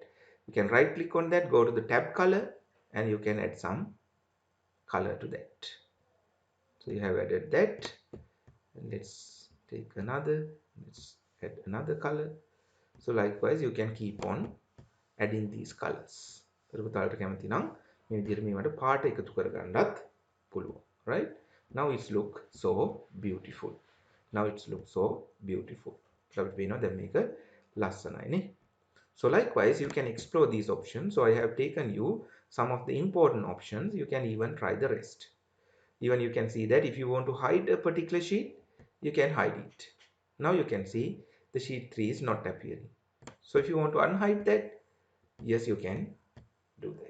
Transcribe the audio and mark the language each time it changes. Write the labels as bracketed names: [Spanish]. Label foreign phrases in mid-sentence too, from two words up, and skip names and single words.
[English] You can right click on that, go to the tab color and you can add some color to that. So you have added that and let's take another, let's add another color. So likewise you can keep on adding these colors. [Sinhala] පුතාලට කැමති නම් මේ විදිහට මේවට පාට එකතු කරගන්නත් පුළුවන්, [English] right? Now it's look so beautiful. Now it's look so beautiful. [Sinhala] අපිට පේනවා දැන් මේක ලස්සනයි නේ. [English] So likewise you can explore these options. So I have taken you some of the important options. You can even try the rest. Even you can see that if you want to hide a particular sheet, you can hide it. Now you can see the sheet 3 is not appearing. So if you want to unhide that, yes, you can do that.